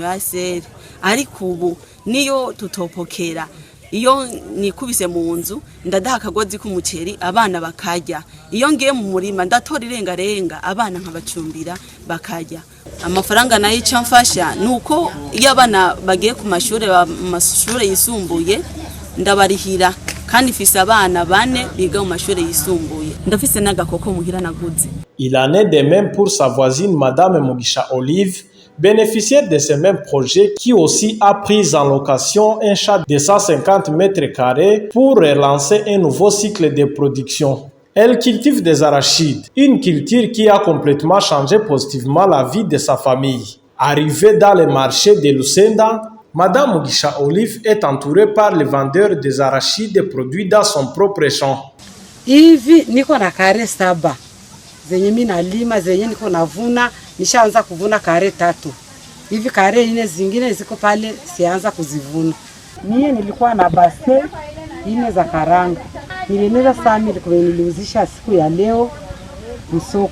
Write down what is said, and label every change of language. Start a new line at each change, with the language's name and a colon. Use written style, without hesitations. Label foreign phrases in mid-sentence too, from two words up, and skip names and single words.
Rundi: ya seri ariko ubu niyo tutopokera iyo nikubise mu nzu ndadaha akagozi k'umuceri abana bakarya iyo ngiye mu murima ndatora irengarenga abana nkabacumbira bakarya amafaranga nayo icyo mfasha nuko iyo abana bagiye ku mashure yisumbuye ndabarihira kandi ifise abana 4 biga mu mashure yisumbuye ndafise n'agakoko muhira naguze.
French: Il en est de même pour sa voisine Madame Mugisha Olive, bénéficiaire de ce même projet qui aussi a pris en location un champ de 150 mètres carrés pour relancer un nouveau cycle de production. Elle cultive des arachides, une culture qui a complètement changé positivement la vie de sa famille. Arrivée dans le marché de Lusenda, Madame Mugisha Olive est entourée par les vendeurs des arachides produits dans son propre champ.
Swahili: Hivi niko na kare 7 zenye mimi nalima zenye niko navuna nishaanza kuvuna kare 3. Hivi kare 4 zingine ziko pale sianza kuzivuna. Mie nilikuwa na base 4 za karanga. Nilineza sami niliuzisha siku ya leo msoko.